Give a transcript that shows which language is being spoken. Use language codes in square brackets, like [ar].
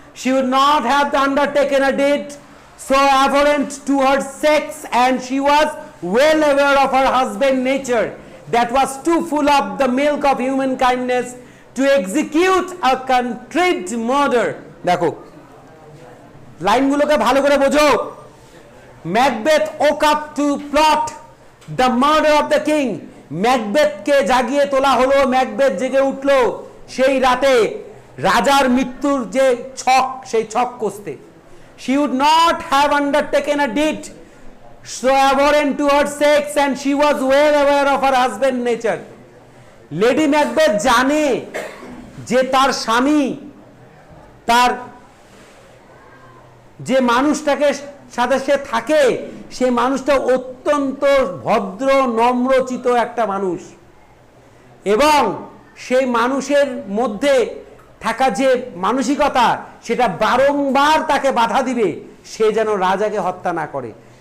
[en] She would not have undertaken a deed so abhorrent to her sex, and she was well aware of her husband's nature that was too full of the milk of human kindness to execute a contrived murder. [bn] দেখো লাইনগুলোকে ভালো করে বোঝো। [en] Macbeth woke up to plot the murder of the king. [bn] ম্যাকবেথকে জাগিয়ে তোলা হলো, Macbeth জেগে উঠলো সেই রাতে রাজার মৃত্যুর যে ছক, সেই ছক কষতে। [en] She would not have undertaken a deed so abhorrent to her sex, and she was well aware of her husband's nature. [bn] Lady Macbeth জানে যে তার স্বামী, তার যে মানুষটাকে সাথে সে থাকে, সে মানুষটা অত্যন্ত ভদ্র নম্রচিত একটা মানুষ, এবং সেই মানুষের মধ্যে থাকা যে মানসিকতা, সেটা বারংবার তাকে বাধা দিবে সে যেন রাজাকে হত্যা না করে।